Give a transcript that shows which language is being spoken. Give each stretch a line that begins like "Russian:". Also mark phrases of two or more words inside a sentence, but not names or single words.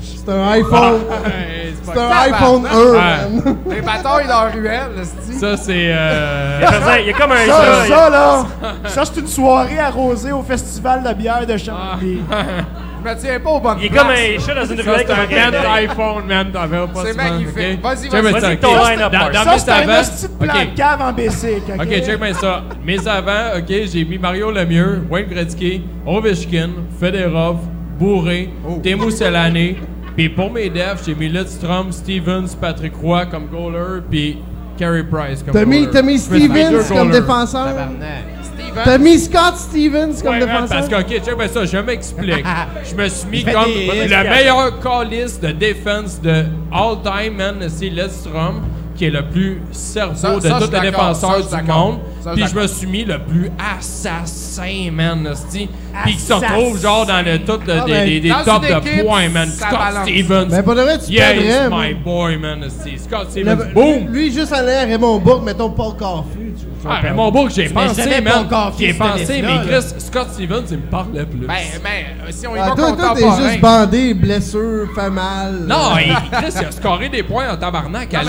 French: C'est un iPhone. Hey, c'est C'est pas un grave. iPhone 1, Ouais. man. Les batailles dans la ruelle, esti. Ça, c'est... Il y a comme un Ça, jeu. ça, là, ça, c'est une soirée arrosée au festival de bière de Chambly. Je me tiens pas aux bonnes Il est places. comme un chat dans une Ça, ruelle c'est un comme un man iPhone, man. T'en verras pas C'est souvent, magnifique. OK? Vas-y, Check vas-y. bien ça, Vas-y, OK? ton line-up, Dans Marc. Ça, mes c'est un avant... petit plan OK. de cave en basic, OK? OK, check bien ça. Mes avant, OK, j'ai mis Mario Lemieux, Wayne Gretzky, Ovechkin, Fedorov, Bourré, Teemu Selänne. Puis pour mes defs, j'ai mis Lidstrom, Stevens, Patrick Roy comme goaler, puis Carey Price comme T'as mis goaler. Je me suis mis deux Stevens comme goalers. défenseur. Steven. T'as mis Scott Stevens comme Ouais, man, défenseur. parce que, OK, check bien ça, je m'explique. Je me suis mis fait comme des le meilleur calliste de défense de
English: all time, man,
French: c'est Lidstrom, qui est le plus cerveau Ça, de je tous suis les d'accord, ça, défenseurs je suis du d'accord. monde. Ça, je Puis suis je me suis mis le plus assassin, man, esti. Puis qui se retrouve genre dans le top Ah, ben, des dans tops une de équipe, points, man. ça Scott balance. Stevens. Mais pour de vrai, tu Yeah, perdrais, he's moi.
English: my boy, man,
French: esti. Scott Le- Stevens, boom! Lui, juste en l'air, Raymond Bourque, mettons Paul Coffey. Ah, mais mon book, j'ai pensé, jamais man. Paul Coffey, J'ai cette pensé, liste-là, mais là. Chris, Scott Stevens, il me parlait plus. Ben, si on y Ah, va toi, t'es contemporain... juste bandé, blessure, fait mal. Non, Chris, il a scoré des points en tabarnak à